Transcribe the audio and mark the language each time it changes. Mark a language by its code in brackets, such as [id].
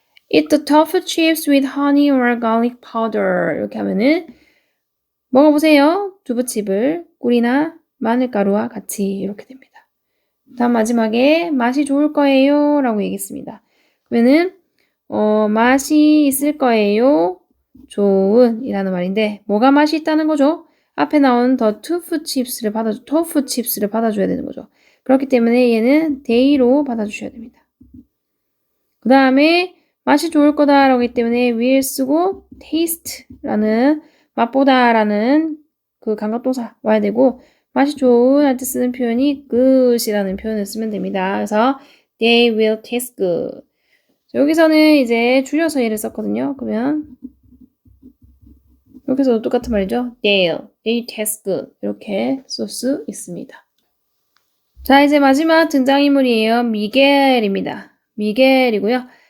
[en] Eat the tofu chips with honey or garlic powder [ko] 이렇게 하면은 먹어보세요. 두부칩을 꿀이나 마늘가루와 같이 이렇게 됩니다. 다음 마지막에 맛이 좋을 거예요 라고 얘기했습니다. 그러면은 맛이 있을 거예요. 좋은 이라는 말인데 뭐가 맛이 있다는 거죠? 앞에 나온 더 토fu 칩스를 받아줘야 되는 거죠. 그렇기 때문에 얘는 day로 받아주셔야 됩니다. 그 다음에 맛이 좋을 거다라고 하기 때문에 will 쓰고 taste라는 맛보다라는 그 감각동사 와야 되고 맛이 좋은 할 때 쓰는 표현이 good이라는 표현을 쓰면 됩니다. [en] 그래서 they will taste good. [ko] 여기서는 이제 줄여서 얘를 썼거든요. 그러면 여기서도 똑같은 말이죠. [en] they taste good [ko] 이렇게 쓸 수 있습니다. 자, 이제 마지막 등장인물이에요. 미겔입니다. 미겔이고요.